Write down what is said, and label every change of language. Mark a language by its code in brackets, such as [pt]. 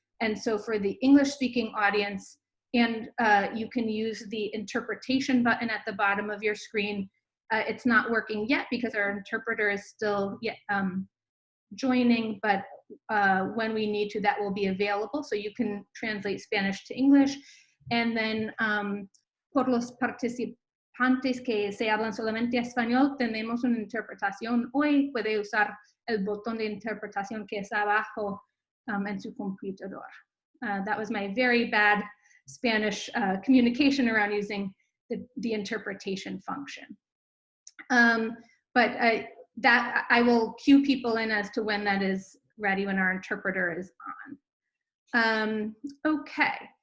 [en] And so for the English-speaking audience, and you can use the interpretation button at the bottom of your screen. It's not working yet because our interpreter is still joining, but when we need to, that will be available. So you can translate Spanish to English. And then [es] por los participantes que se hablan solamente español, tenemos una interpretación hoy. Puede usar el botón de interpretación que está abajo en su computador. [en] That was my very bad Spanish communication around using the interpretation function. But that I will cue people in as to when that is ready, when our interpreter is on. Okay.